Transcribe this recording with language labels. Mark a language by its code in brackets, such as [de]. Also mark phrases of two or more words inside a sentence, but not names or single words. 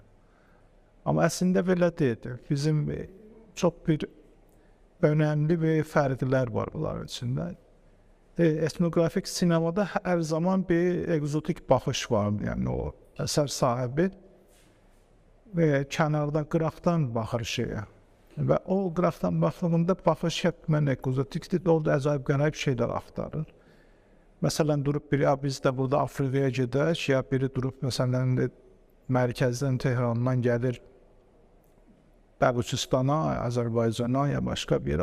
[tr] Ama aslında böyle değil. Bizim çok bir önemli bir fərqlər var bunlar içində. Etnografik sinemada her zaman bir egzotik baxış var. [az] Yani o əsər sahibi ve kənarda qıraqdan baxır şeyə. Və o qıraqdan baxdığında baxış həttəmən egzotikdir. Orada əcaib qərib şeylər axtarır. Məsələn, durub biri, biz də burada Afrikaya gedək, ya biri durub, məsələn, mərkəzdən, Tehrandan gəlir Bəluçistana, Azərbaycana ya başqa bir yerə.